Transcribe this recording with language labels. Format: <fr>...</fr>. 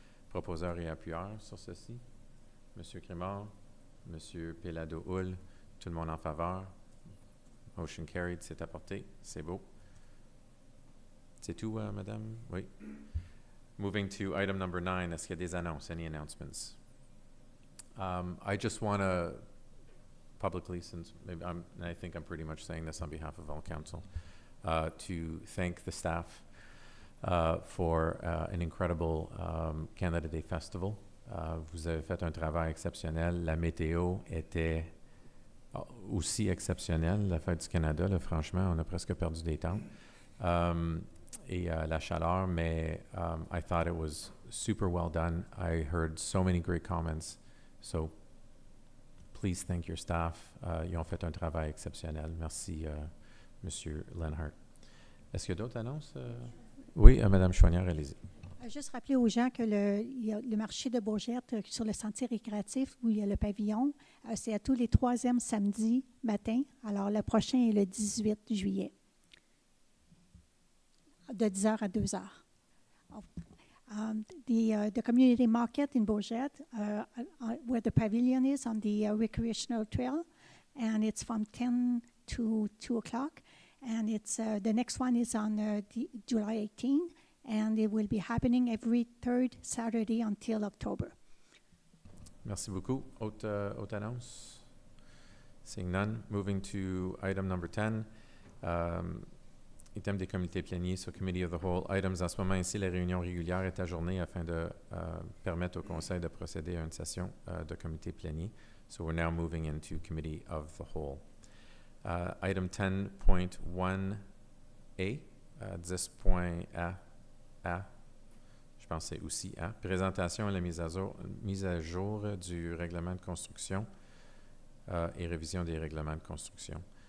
<fr>Proposeur et appuyeur sur ceci. Monsieur Crémard, Monsieur Péladeau-Hull, tout le monde en faveur.</fr> <en>Motion carried,</en> <fr>c'est apporté. C'est beau. C'est tout, madame? Oui.</fr> <en>Moving to item number 9,</en> <fr>est-ce qu'il y a des annonces?</fr> <en>Any announcements? I just want to publicly, since maybe I think I'm pretty much saying this on behalf of all council, to thank the staff for an incredible Canada Day Festival.</en> <fr>Vous avez fait un travail exceptionnel. La météo était aussi exceptionnelle. La Fête du Canada, là, franchement, on a presque perdu des temps. Et la chaleur, mais</fr> <en>I thought it was super well done. I heard so many great comments. So please thank your staff.</en> <fr>Ils ont fait un travail exceptionnel. Merci, Monsieur Lenhart. Est-ce qu'il y a d'autres annonces? Oui, Madame Chouanière, allez-y. Juste rappeler aux gens que il y a le marché de Bourgette sur le sentier récréatif où il y a le pavillon. C'est à tous les 3e samedis matin. Alors, le prochain est le 18 juillet, de 10h à 2h.</fr> <en>The community market in Bourgette, where the pavilion is on the recreational trail, and it's from 10 to 2 o'clock. And it's the next one is on July 18, and it will be happening every third Saturday until October.</en> <fr>Merci beaucoup. Autre annonce?</fr> <en>Seeing none. Moving to item number 10.</en> <fr>Item des comités pléniers sur</fr> <en>Committee of the Whole.</en> <fr>Items en ce moment ici, la réunion régulière est ajournée afin de permettre au Conseil de procéder à une session de comité plénier.</fr> <en>So we're now moving into Committee of the Whole.</en> <fr>Item 10.1A, 10.A, je pense que c'est aussi A, présentation et la mise à jour du règlement de construction et révision des règlements de construction.</fr>